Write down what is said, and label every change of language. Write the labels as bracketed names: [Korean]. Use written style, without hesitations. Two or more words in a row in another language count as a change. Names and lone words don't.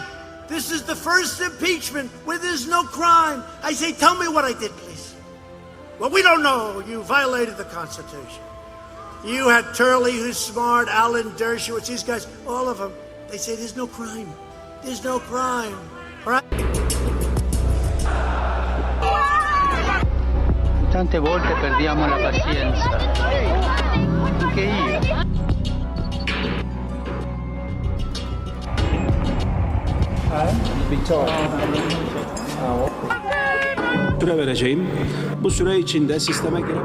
[English] This is the first impeachment where there's no crime. I say, tell me what I did, please. Well, we don't know. You violated the Constitution. You had Turley, who's smart, Alan Dershowitz, these guys, all of them. They say there's no crime. There's no crime. All right? [Italian] Tante volte perdiamo la pazienza. Anche io. [Turkish] Süre vereceğim. Bu süre içinde sisteme girip